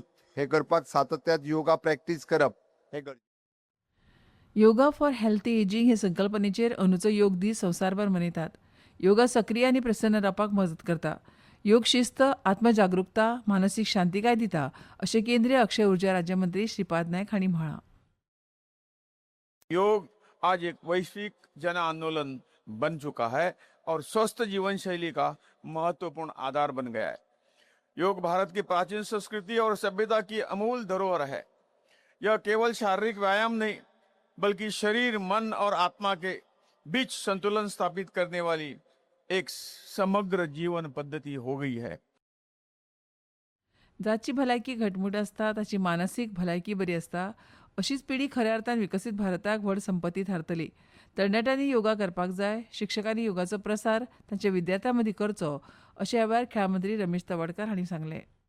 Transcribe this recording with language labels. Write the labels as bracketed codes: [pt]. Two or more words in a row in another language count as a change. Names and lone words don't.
[kok] हे करपाक सातत्यात योगा प्रॅक्टीस करप हे गरजेचें. [en] yoga for healthy ageing [kok] हे संकल्पनेचेर अंदूचो योग दीस संवसारभर मनयतात. योगा सक्रीय आनी प्रसन्न रावपाक मजत करता. योग शिस्त, आत्मजागरूकता, मानसीक शांतीकाय दिता अशें केंद्रीय अक्षय उर्जा राज्यमंत्री श्रीपाद नायक हांणी म्हळां. [hi] योग आज एक वैश्विक जन आंदोलन बन चुका है और स्वस्थ जीवन शैली का महत्वपूर्ण आधार बन गया है. योग भारत की प्राचीन संस्कृति और सभ्यता की अमूल धरोहर है. यह केवल शारीरिक व्यायाम नहीं, बल्कि शरीर, मन और आत्मा के बीच संतुलन स्थापित करने वाली एक समग्र जीवन पद्धति हो गई है. [kok] जाची भलायकी घटमूट आसता ताची मानसीक भलायकी बरी आसता. अशीच पिढी खऱ्या अर्थान विकसीत भारताक व्हड संपत्ती थारतली. तरणाट्यांनी योगा करपाक जाय. शिक्षकांनी योगाचो प्रसार तांच्या विद्यार्थ्यां मदीं करचो अशें ह्या वेळार खेळा मंत्री रमेश तवडकार हांणी सांगलें.